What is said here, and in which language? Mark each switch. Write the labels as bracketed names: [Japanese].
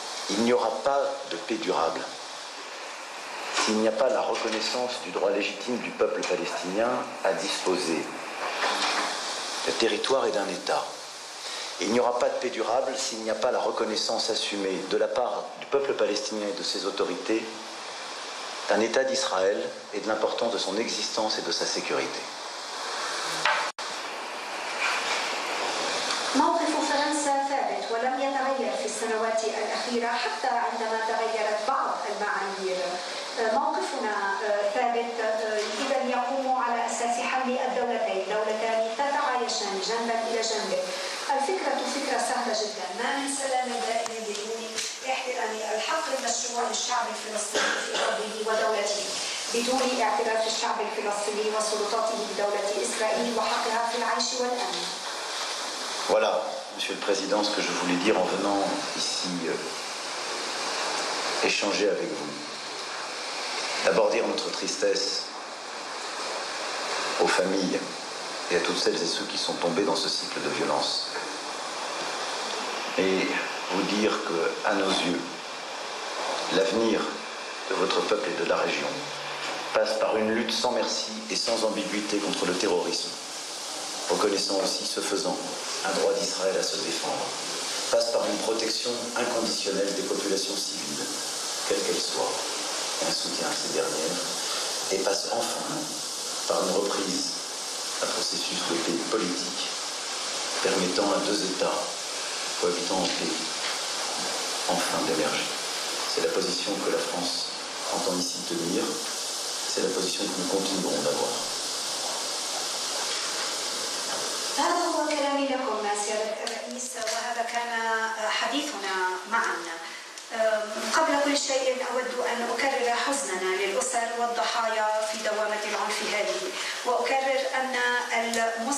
[French] Il n'y aura pas de paix durable s'il n'y a pas la reconnaissance du droit légitime du peuple palestinien à disposer de territoire et d'un État. Et il n'y aura pas de paix durable s'il n'y a pas la reconnaissance assumée de la part du peuple palestinien et de ses autorités d'un État d'Israël et de l'importance de son existence et de sa sécurité. [Arabic] موقف فرنسا ثابت ولم يتغير في السنوات الأخيرة حتى عندما تغيرت بعض المعايير. موقفنا ثابت إذا يقوم على أساس حل الدولتين، دولتان تتعايشان جنبا إلى جنب. الفكرة فكرة سهلة جدا، ما من سلام دائم بدون احترام الحق المشروع للشعب الفلسطيني في أرضه ودولته، بدون اعتراف الشعب الفلسطيني وسلطاته بدولة إسرائيل وحقها في العيش والأمن. [French] Voilà, Monsieur le Président, ce que je voulais dire en venant ici échanger avec vous. D'abord dire notre tristesse aux familles et à toutes celles et ceux qui sont tombés dans ce cycle de violence. Et vous dire qu'à nos yeux, l'avenir de votre peuple et de la région passe par une lutte sans merci et sans ambiguïté contre le terrorisme, reconnaissant aussi, ce faisant, un droit d'Israël à se défendre, passe par une protection inconditionnelle des populations civiles, quelles qu'elles soient, et un soutien à ces dernières, et passe enfin par une reprise d'un processus de paix politique permettant à deux États cohabitant en paix enfin d'émerger. C'est la position que la France entend ici tenir, c'est la position que nous continuerons d'avoir. [Arabic] هذا هو كلامي لكم سيادة الرئيس، وهذا كان حديثنا معا. قبل كل شيء أود أن أكرر حزننا للأسر والضحايا في دوامة العنف هذه، وأكرر أن